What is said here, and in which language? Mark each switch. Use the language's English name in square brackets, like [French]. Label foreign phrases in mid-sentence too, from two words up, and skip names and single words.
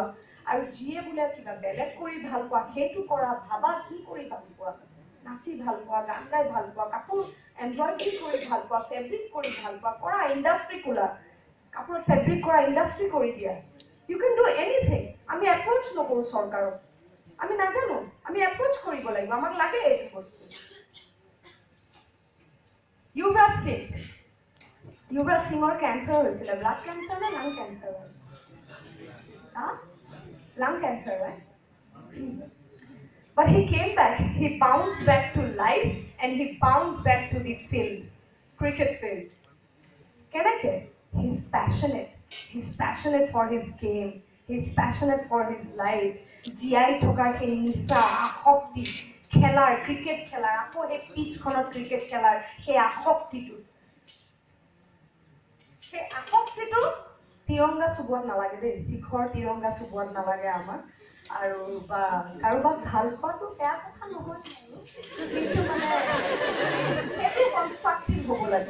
[Assamese] আৰু যিয়ে বোলে কিবা বেলেগ কৰি ভাল পোৱা সেইটো কৰা, ভাবা কি কৰি ভাল পোৱা, নাচি ভাল পোৱা, গান গাই ভাল পোৱা, কাপোৰ এমব্ৰইডাৰী কৰি ভাল পোৱা, ফেব্ৰিক কৰি ভাল পোৱা, কৰা, ইণ্ডাষ্ট্ৰি খোলা, কাপোৰত ফেব্ৰিক কৰা ইণ্ডাষ্ট্ৰি কৰি দিয়া। [English] You can do anything. আমি এপ্ৰ'চ নকৰোঁ চৰকাৰক, আমি নাজানো, আমি এপ্ৰ'চ কৰিব লাগিব, আমাক লাগে এইটো বস্তু। [Assamese] युवराज सिंहर कैंसर হৈছিল, [English] blood cancer [Assamese] নে [English] lung cancer [Assamese] হয়? [English] lung cancer right? But he came back, he bounced back to life and he bounced back to the field, cricket field. [Assamese] কেনেকে? [English] He's passionate for his game, he's passionate for his life. [Assamese] জীয়াই থকা সেই নিচা, আসক্তি, খেলাৰ, ক্ৰিকেট খেলাৰ, আকৌ সেই পিচখনত ক্ৰিকেট খেলাৰ সেই আসক্তিটো, তিৰংগা চুবোৱাত নালাগে দেই, শিখৰ তিৰংগা চুবোৱাত নালাগে আমাৰ। আৰু বা কাৰোবাক ভাল পোৱাটো বেয়া কথা নহয়, কিন্তু মানে সেইটো কনষ্ট্ৰাক্টিভ হ'ব লাগে।